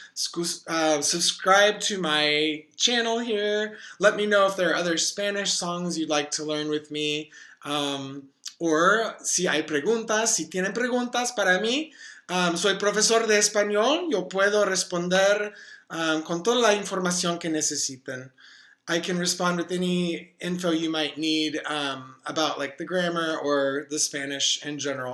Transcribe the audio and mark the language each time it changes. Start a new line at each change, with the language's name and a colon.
English: Subscribe to my channel here. Let me know if there are other Spanish songs you'd like to learn with me.
Spanish: Or si hay preguntas, si tienen preguntas para mí. Soy profesor de español. Yo puedo responder con toda la información que necesiten.
English: I can respond with any info you might need about like the grammar or the Spanish in general.